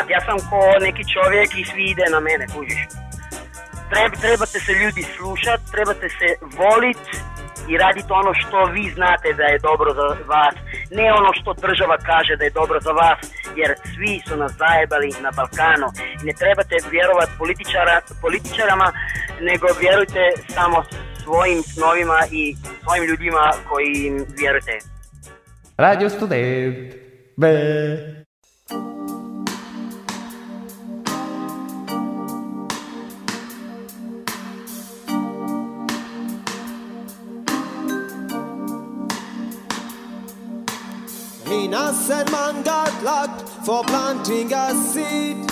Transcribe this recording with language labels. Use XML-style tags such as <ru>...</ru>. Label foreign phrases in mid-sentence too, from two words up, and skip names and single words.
<hr>Ja sam ko neki čovjek i svi ide na mene, kužiš. Trebate se ljudi slušati, trebate se voliti i raditi ono što vi znate da je dobro za vas, ne ono što država kaže da je dobro za vas, jer svi su nas zajebali na Balkanu. I ne trebate vjerovati političarama, nego vjerujte samo svojim snovima i svojim ljudima koji im vjerujete. Radio Student.</hr> <en>Innocent man got locked for planting a seed.</en>